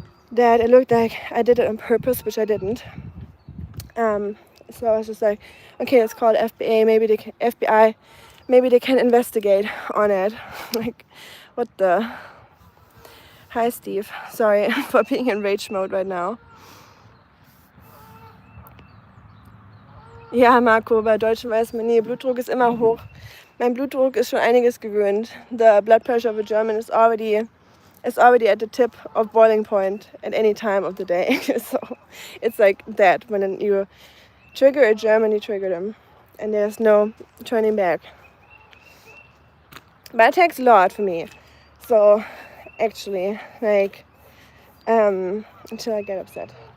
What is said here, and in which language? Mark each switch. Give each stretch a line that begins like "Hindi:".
English: That it looked like I did it on purpose, which I didn't. So I was just like, okay, let's call the FBI. FBI. Maybe they can investigate on it. Like, what the... Hi Steve, sorry for being in rage mode right now.
German: Ja, Marco, bei Deutschen weiß man nie. Blutdruck ist immer hoch. Mein Blutdruck ist schon einiges gewöhnt.
English: The blood pressure of a German is already at the tip of boiling point at any time of the day. So it's like that. When you trigger a German, you trigger them. And there's no turning back. But it takes a lot for me. So, actually, like, until I get upset.